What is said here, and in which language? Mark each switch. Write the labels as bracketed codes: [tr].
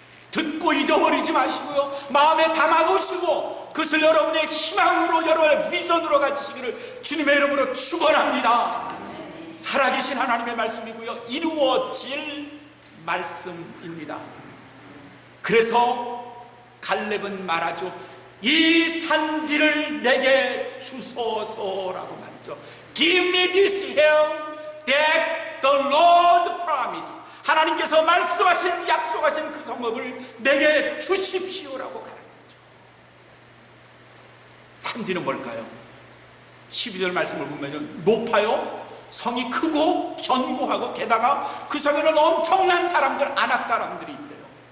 [ko] 듣고 잊어버리지 마시고요, 마음에 담아두시고 그것을 여러분의 희망으로, 여러분의 비전으로 가지시기를 주님의 이름으로 축원합니다. 살아계신 하나님의 말씀이고요, 이루어질 말씀입니다. 그래서 갈렙은 말하죠. 이 산지를 내게 주소서라고 말이죠. [en] Give me this hill that the Lord promised. [ko] 하나님께서 말씀하신, 약속하신 그 성읍을 내게 주십시오라고 가는 거죠. 산지는 뭘까요? 12절 말씀을 보면 높아요. 성이 크고 견고하고 게다가 그 성에는 엄청난 사람들, 안악 사람들이 있대요.